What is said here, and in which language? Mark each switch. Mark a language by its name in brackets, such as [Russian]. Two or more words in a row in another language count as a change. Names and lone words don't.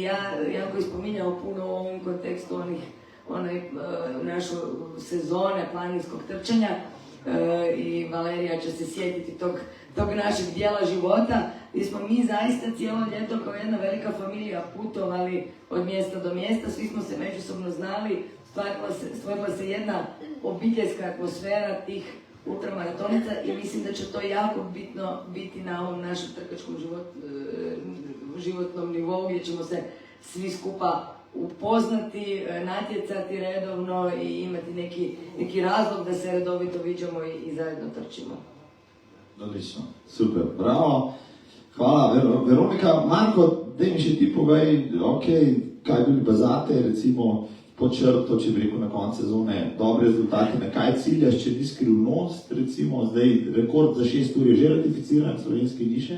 [Croatian] Ja koji spominjao puno u ovom kontekstu našu sezone planinskog trčanja i Valerija će se sjetiti tog našeg dijela života gdje smo mi zaista cijelo ljeto kao jedna velika familija putovali od mjesta do mjesta, svi smo se međusobno znali, stvorila se jedna obiteljska atmosfera tih ultramaratonica i mislim da će to jako bitno biti na ovom našem trkačkom životnom nivou gdje ćemo se svi skupa upoznati, natjecati redovno i imati neki razlog da se redovito viđamo i zajedno trčimo. Odlično, super, bravo. Hvala, Veronika. [Slovenian] Marko, daj mi še ti povej, kaj bili pa zate, recimo pod črto, če bi rekel na koncu sezone, dobre rezultate, na kaj ciljaš, če ni skrivnost, recimo, zdaj rekord za 6 ur je že ratificiran, slovenski ni še?